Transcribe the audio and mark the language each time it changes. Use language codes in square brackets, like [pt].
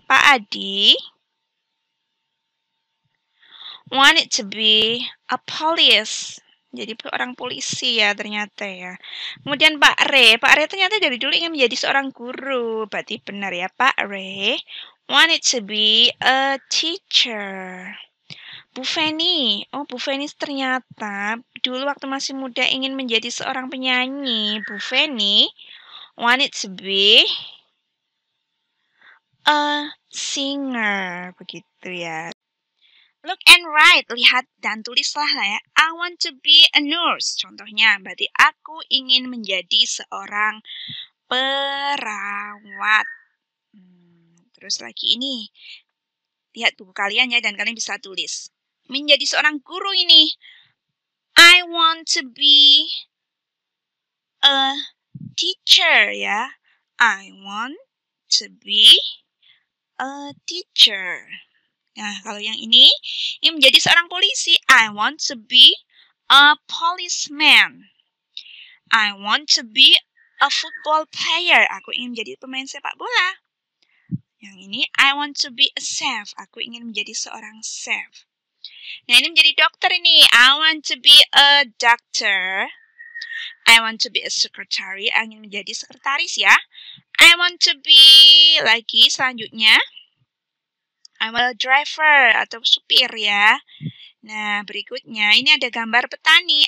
[en] Pak Adi wanted to be a police. [id] Jadi orang polisi ya ternyata ya. Kemudian Pak Re ternyata dari dulu ingin menjadi seorang guru. Berarti benar ya, [en] Pak Re wanted to be a teacher. [id] Bu Feni ternyata dulu waktu masih muda ingin menjadi seorang penyanyi. [en] Bu Feni wanted to be a singer, [id] begitu ya. [en] Look and write, [id] lihat dan tulislah lah ya. [en] I want to be a nurse. [id] Contohnya, berarti aku ingin menjadi seorang perawat. Terus lagi ini, lihat buku kalian ya dan kalian bisa tulis. Menjadi seorang guru ini, [en] I want to be a teacher ya. I want to be a teacher. [id] Nah, kalau yang ini menjadi seorang polisi. [en] I want to be a policeman. I want to be a football player. [id] Aku ingin menjadi pemain sepak bola. Yang ini, [en] I want to be a chef. [id] Aku ingin menjadi seorang chef. Nah, ini menjadi dokter ini. [en] I want to be a doctor. I want to be a secretary. [id] I ingin menjadi sekretaris ya. [en] I want to be [id] lagi selanjutnya. [en] I want a driver [id] atau supir ya. Nah, berikutnya ini ada gambar petani.